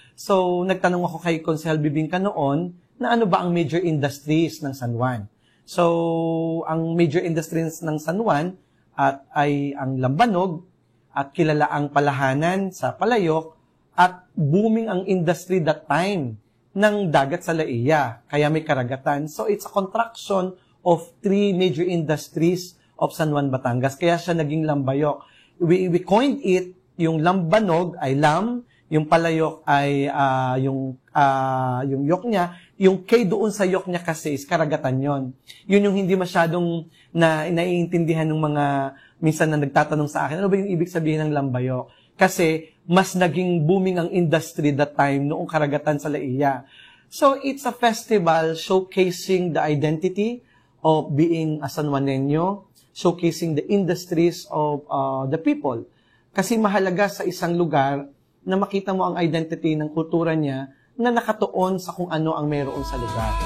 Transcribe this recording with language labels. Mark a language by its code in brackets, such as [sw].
[tl] So, nagtanong ako kay Konsehal Bibingka noon na ano ba ang major industries ng San Juan. So, ang major industries ng San Juan ay ang lambanog at kilala ang palahanan sa Palayok at booming ang industry that time ng dagat sa Laia. Kaya may karagatan. [en] So, it's a contraction of 3 major industries of San Juan, Batangas. [tl] Kaya siya naging Lambayok. [en] We coined it, [tl] yung lambanog ay lam, yung palayok ay yung yok niya, Yung K doon sa yok niya kasi is karagatan yon. Yun yung hindi masyadong naiintindihan ng mga minsan na nagtatanong sa akin, ano ba yung ibig sabihin ng lambayok? Kasi mas naging booming ang industry that time noong karagatan sa Laia. [en] So it's a festival showcasing the identity of being a San Juaneño, showcasing the industries of the people. [tl] Kasi mahalaga sa isang lugar na makita mo ang identity ng kultura niya na nakatuon sa kung ano ang meron sa lugar.